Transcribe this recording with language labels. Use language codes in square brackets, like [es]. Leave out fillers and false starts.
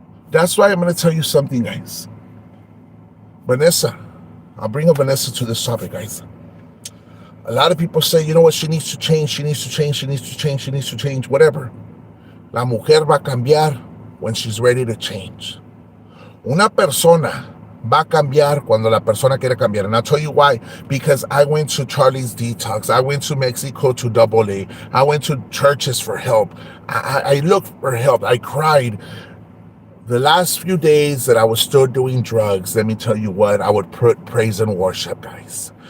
[en] That's why I'm going to tell you something, guys. Vanessa, I'll bring up Vanessa to this topic, guys. A lot of people say, you know what, she needs to change, she needs to change, she needs to change, she needs to change, whatever. [es] La mujer va a cambiar [en] when she's ready to change. [es] Una persona va a cambiar cuando la persona quiere cambiar. [en] And I'll tell you why. Because I went to Charlie's Detox. I went to Mexico to AA. I went to churches for help. I looked for help. I cried. The last few days that I was still doing drugs, let me tell you what, I would put praise and worship, guys.